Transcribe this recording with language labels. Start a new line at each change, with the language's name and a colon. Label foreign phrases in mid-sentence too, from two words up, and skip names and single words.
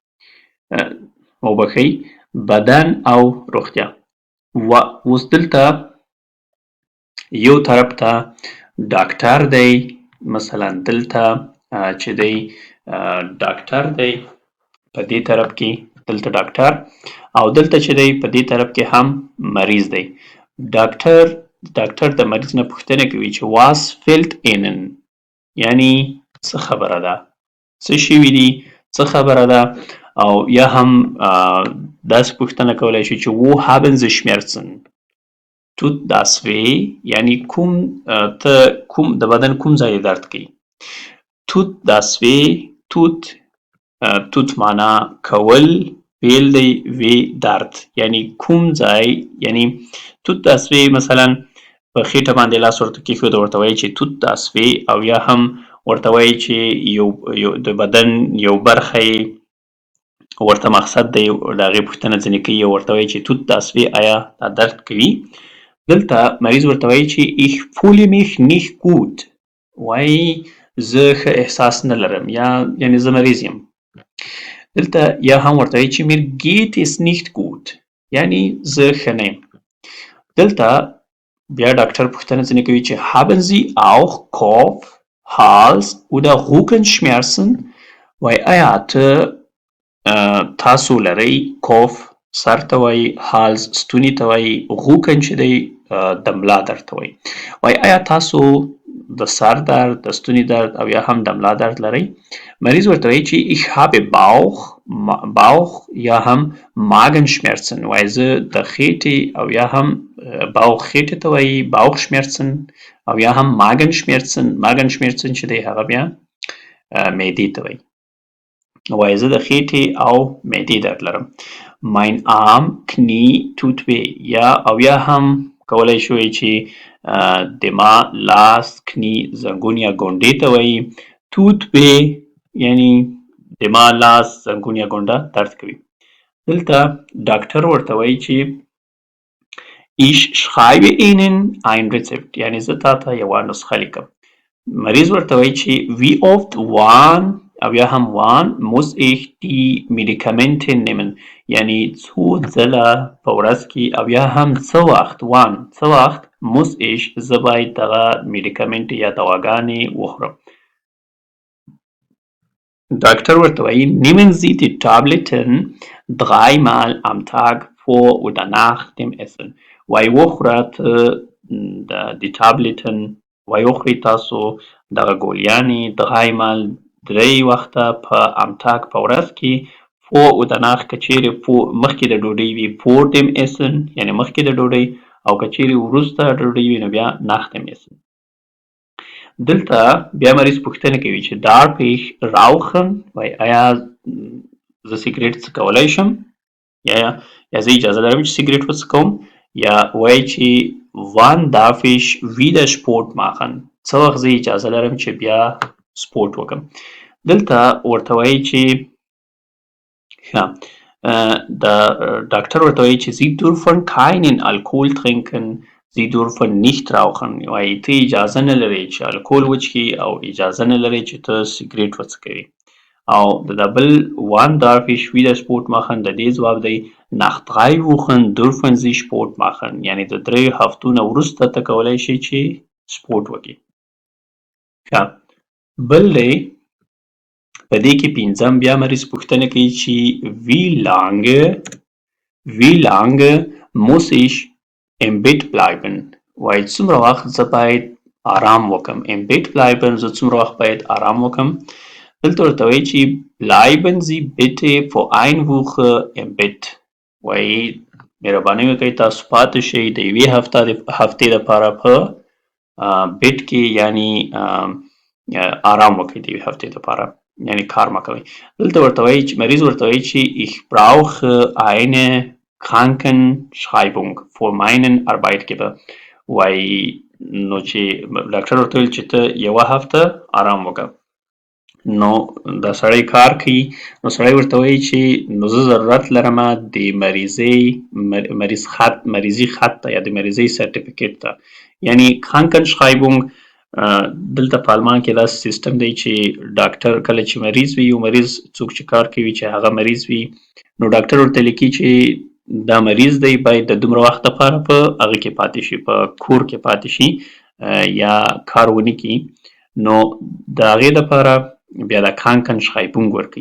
Pashto: وبښئ بدن او روغتیا اوس دلته یو طرف ته ډاکټر دی مثلا دلته چې دی ډاکټر دی په دې طرف کې دلته ډاکټر او دلته چې دی په دې طرف کې هم مریض دی ډاکټر د مریض نه پوښتنه کوي چې
German: was fehlt ihnen
Pashto: یعنی څه خبره ده څه شوي دي څه خبره ده او یا هم داسې پوښتنه کولی شي چې
German: wo haben sie Schmerzen tut das weh
Pashto: یعنی کوم د بدن کوم ځای درد کوي
German: tut das weh
Pashto: tut معنا کول فعل دی وی درد یعنی کوم ځای یعنی
German: tut das weh
Pashto: مثلا په خېټه باندې لاس ورته کېښود ورته وایي چې
German: tut das weh
Pashto: او یا هم ورته وایي چې یو د بدن یو برخه یې ورته مقصد دی د هغې پوښتنه ځینې کوي او ورته وایي چې
German: tut das weh
Pashto: آیا دا درد کوي دلته مریض ورته وایي چې
German: ich fühle mich nicht gut
Pashto: وایي زه ښه احساس نه لرم یعنی زه مریض یم دلته یا هم ورته وایي چې
German: mir geht es nicht gut
Pashto: یعنی زه ښه نه یم دلته بیا ډاکټر پوښتنه ځینې کوي چې
German: haben Sie auch Kopf, Hals oder Rückenschmerzen
Pashto: وایي آیا تاسو لرئ کوف سر ته وایي هالز ستوني ته وایي Rücken چې دی د ملا درد ته وایي وایي آیا تاسو د سر درد د ستوني درد او یا هم د ملا درد لرئ مریض ورته وایي چې ich
German: habe Bauch
Pashto: یا هم Magenschmerzen وایي زه د خېټې او یا هم Bauch خېټې ته وایي Bauchschmerzen او یا هم Magenschmerzen چې دی هغه بیا معدې ته وایي وایي زه د خېټې او معدې درد لرم
German: mein Arm Knie tut weh
Pashto: او یا هم کولی شوی چې د ما لاس کnie زنګون یا ګونډې ته وایي
German: tut weh
Pashto: یعنی د ما لاس زنګون یا ګونډه درد کوي دلته ډاکټر ورته وایي چې
German: ich schreibe ihnen ein Rezept
Pashto: یعنی زه تاته یوه نسخه لیکم مریض ورته وایي چې
German: wie oft wann
Pashto: او یا هم
German: wann muss ich die Medikamente nehmen
Pashto: یعنی څو ځله په ورځ کې او یا هم څه وخت
German: muss ich
Pashto: زه باید دغه میډیکمنټ یا دواګانې وخورم ډاکټر ورته وایي
German: nehmen Sie die Tabletten 3 Mal am Tag vor oder nach dem Essen
Pashto: وایي وخوره ته د ټابلیټن وایي وخورئ تاسو دغه ګولیانې 3 Mal 3 وخته په امتاک په ورځ کې vor او danach که چیرې مخکې د ډوډۍ وي
German: vor dem Essen
Pashto: یعنې مخکې د ډوډۍ او که چیرې وروسته د ډوډۍ وي نو بیا
German: nach dem Essen.
Pashto: دلته بیا مریض پوښتنه کوي چې
German: darf ich rauchen
Pashto: وایي آیا زه سیګریټ څکولی شم یا زه اجازه لرم چې سیګریټ وڅکوم یا وایي چې
German: wann darf ich wieder Sport machen
Pashto: څه وخت زه اجازه لرم چې بیا سپورټ وکړم. دلته ورته وایي چې ډاکټر ورته وایي چې
German: Sie dürfen keinen Alkohol trinken Sie dürfen nicht rauchen
Pashto: وایي ته اجازه نه لرې چې الکول وڅښې او اجازه نه لرې چې ته سیګریټ وڅکوې. او د بل
German: wann darf ich wieder Sport machen
Pashto: د دې ځواب دی
German: nach 3 Wochen dürfen Sie Sport machen
Pashto: یعنې د 3 هفتو نه وروسته ته کولی شې چې سپورټ وکړې. بل دی په دې کې پنځم بیا مریض پوښتنه کوي چې
German: wie lange muss ich im Bett bleiben
Pashto: وایي څومره وخت زه باید آرام وکړم
German: im Bett bleiben
Pashto: زه څومره وخت باید آرام وکړم. دلته ورته وایي چې
German: bleiben Sie bitte für eine Woche im Bett
Pashto: وایي مهرباني وکړئ تاسو پاتې شئ د یوې هفتې لپاره په بیټ کې یعنی آرام وکړئ د یوې هفتې لپاره یعنی کار مه کوئ. دلته ورته وایي چې مریض ورته وایي چې
German: ich brauche eine Krankenschreibung für meinen Arbeitgeber
Pashto: وایي نو چې ډاکټر ورته ویل چې ته یوه هفته آرام وکړه نو دا سړی کار کوي نو سړی ورته وایي چې نو زه ضرورت لرم د مریضي خط ته یا د مریضۍ سرټیفیکیټ ته یعنی Krankenschreibung دلته په آلمان کې داسې سیستم دی چې ډاکټر کله چې مریض وي یو مریض څوک چې کار کوي چې هغه مریض وي نو ډاکټر ورته لیکي چې دا مریض دی باید د دومره وخت لپاره په هغه کې پاتې شي په کور کې پاتې شي یا کار ونه کړي نو د هغې لپاره بیا د Krankenschreibung ورکوي.